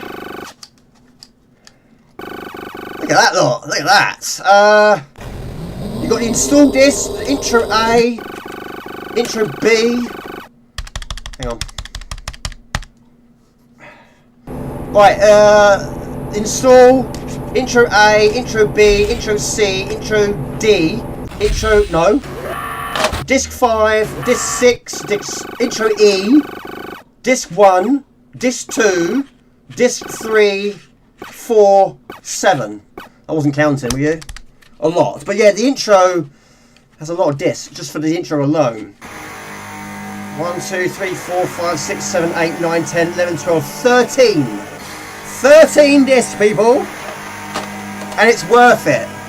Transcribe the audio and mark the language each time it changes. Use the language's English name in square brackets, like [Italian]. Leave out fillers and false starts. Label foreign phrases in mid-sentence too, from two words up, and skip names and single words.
[English] Look at that lot, look at that. You got the install disc, the intro A, intro B. Hang on. Right, install, intro A, intro B, intro C, intro D, intro, no. Disc 5, disc 6, intro E, disc 1, disc 2, disc 3, 4, 7. I wasn't counting, were you? A lot. But yeah, the intro has a lot of discs, just for the intro alone. 1, 2, 3, 4, 5, 6, 7, 8, 9, 10, 11, 12, 13. 13 discs, people. And it's worth it.